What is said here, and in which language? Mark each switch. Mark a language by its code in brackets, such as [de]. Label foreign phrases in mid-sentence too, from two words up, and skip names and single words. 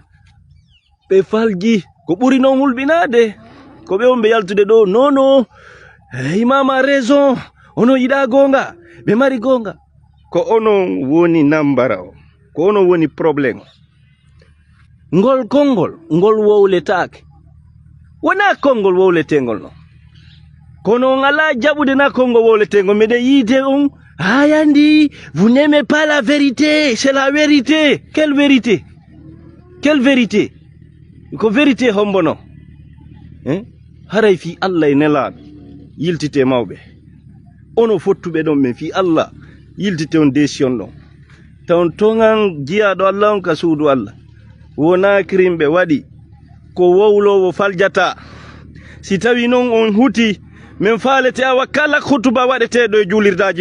[ff] ɓe falji ko ɓuri noon hulɓinade ko ɓe on ɓe yaltude ɗo nono imama raison ono yiɗa gonga ɓe mari gonga ko onon woni nambara o ko onon woni probléme ngol konngol ngol wowletake wona konngol wowletengol non kono on ala jaɓude na konngol wowletengol meɗen yiide on ayandi [fr] vous n'aimez pas la vérité c'est la vérité quelle vérité [ff] ko vérité hombono haray fi Allah e nelaɗo yiltite mawɓe ono fottuɓe ɗon men fi Allah yiltite on décision ɗon tawn toŋan jiyaɗo Allah on ka suudu Allah wona kirimɓe waɗi ko wowlowo faljata si tawi noon on huti min faalete awa kala hutuba waɗeteɗo e julirdaji